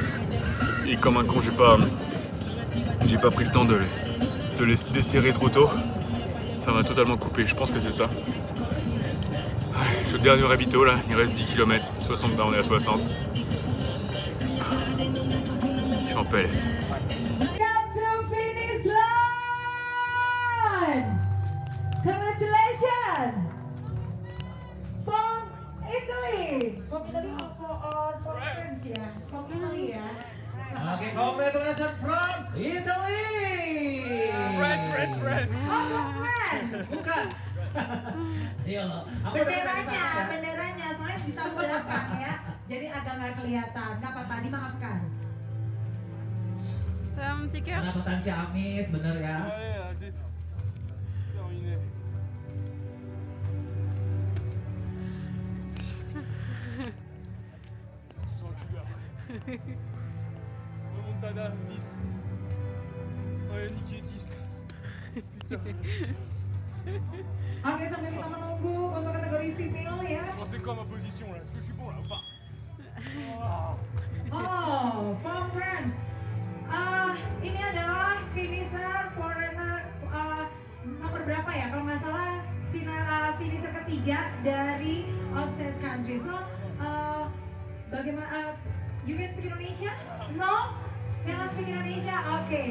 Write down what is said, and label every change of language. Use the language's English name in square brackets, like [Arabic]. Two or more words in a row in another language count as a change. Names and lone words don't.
[French] Et comme un con, j'ai pas pris le temps de les desserrer trop tôt. Ça m'a totalement coupé. Je pense que c'est ça. Je suis au dernier habito là. Il reste 10 km. 60, on est à 60. Je suis en PLS. [English] Congratulations! From Italy! From Italy or from France, yeah? From Italy, yeah? Okay, congratulations from Italy! Oh, from France! [Indonesian] Bukan. Iya loh. Benderanya, soalnya di tahun belakang ya. Jadi agak nggak kelihatan. Nggak apa-apa, dimaafkan. [French] Ça va mon petit cœur? [Indonesian] Pendapatan Ciamis, bener ya? [French] Remontada 10. Ouais, niqué 10. [Indonesian] Oke, sambil kita menunggu untuk kategori female ya. [French] C'est quoi ma position là? Est-ce que je suis bon là ou pas? [English] Oh, from France. [Indonesian] Ini adalah [English] finisher foreigner [Indonesian] nomor berapa ya? Kalau nggak salah finisher ketiga dari [English] outside country. [Indonesian] So, bagaimana? [English] You can speak Indonesia? No? Cannot speak Indonesia? Okay.